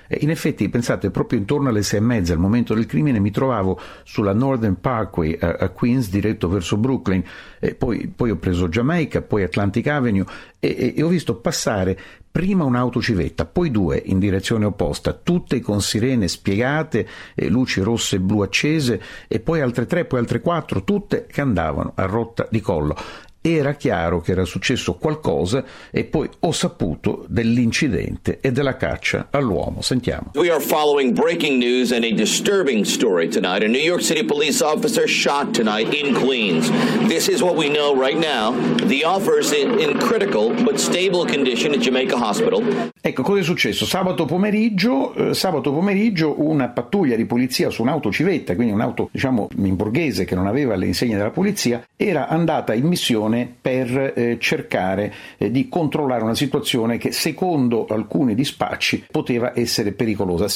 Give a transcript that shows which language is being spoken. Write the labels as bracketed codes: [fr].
[it] In effetti, pensate, proprio intorno alle 6:30 al momento del crimine mi trovavo sulla Northern Parkway a Queens diretto verso Brooklyn, poi ho preso Jamaica, poi Atlantic Avenue e ho visto passare prima un'auto civetta, poi due in direzione opposta, tutte con sirene spiegate, luci rosse e blu accese, e poi altre tre, poi altre quattro, tutte che andavano a rotta di collo. Era chiaro che era successo qualcosa e poi ho saputo dell'incidente e della caccia all'uomo. Sentiamo. [en] We are following breaking news and a disturbing story tonight. A New York City police officer shot tonight in Queens. This is what we know right now. The officer is in critical but stable condition at Jamaica Hospital. [it] Ecco, cosa è successo? Sabato pomeriggio una pattuglia di polizia su un'auto civetta, quindi un'auto, diciamo, in borghese che non aveva le insegne della polizia, era andata in missione per cercare di controllare una situazione che secondo alcuni dispacci poteva essere pericolosa.